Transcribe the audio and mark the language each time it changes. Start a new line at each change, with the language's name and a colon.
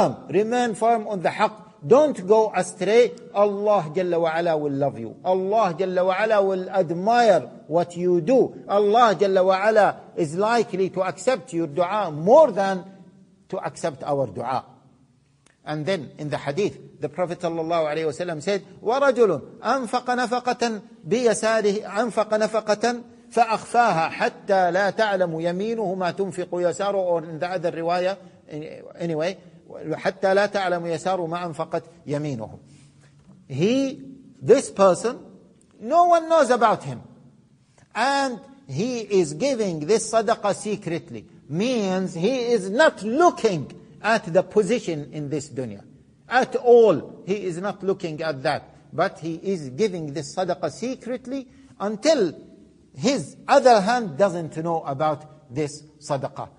English: Remain firm on the haqq. Don't go astray. Allah Jalla wa Ala will love you. Allah Jalla wa Ala will admire what you do. Allah Jalla wa Ala is likely to accept your dua more than to accept our dua. And then in the hadith, the Prophet sallallahu alayhi wa sallam said,
Arabic: وَرَجُلٌ أَنْفَقَ نَفَقَةً بِيَسَارِهِ أَنْفَقَ نَفَقَةً فَأَخْفَاهَا حَتَّى لَا تَعْلَمُ يَمِينُهُ مَا تُنْفِقُ يَسَارُ.
English: Or in the other riwayah, anyway,
Arabic: حَتَّى لَا تَعْلَمُ يَسَارُ مَا أَنْفَقَتْ يَمِينُهُ.
English: This person, no one knows about him. And he is giving this sadaqah secretly. Means he is not looking at the position in this dunya. At all, he is not looking at that. But he is giving this sadaqah secretly until his other hand doesn't know about this sadaqah.